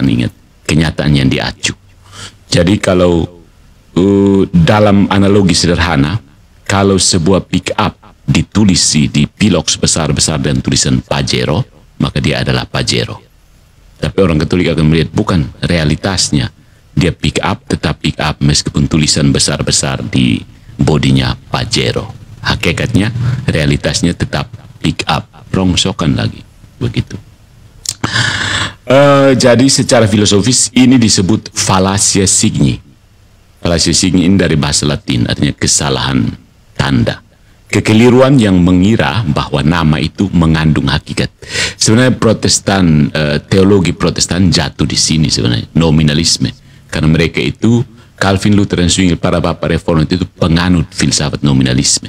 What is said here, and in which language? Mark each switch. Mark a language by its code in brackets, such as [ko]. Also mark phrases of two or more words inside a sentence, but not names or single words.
[id] Ingat, kenyataan yang diacu. Jadi kalau dalam analogi sederhana, kalau sebuah [en] pick up [id] ditulisi di piloks besar-besar dan tulisan Pajero, maka dia adalah Pajero. Tapi orang Katolik akan melihat bukan realitasnya. Dia [en] pick up, [id] tetap [en] pick up [id] meskipun tulisan besar-besar di bodinya Pajero. Hakikatnya, realitasnya tetap [en] pick up, [id] rongsokan lagi. Begitu. Jadi secara filosofis ini disebut [la] fallacia signi. Fallacia signi [id] ini dari bahasa Latin, artinya kesalahan tanda. Kekeliruan yang mengira bahwa nama itu mengandung hakikat. Sebenarnya Protestan, teologi Protestan jatuh di sini sebenarnya, nominalisme. Karena mereka itu, Calvin, Luther, dan Zwingli, para bapak reformat itu penganut filsafat nominalisme.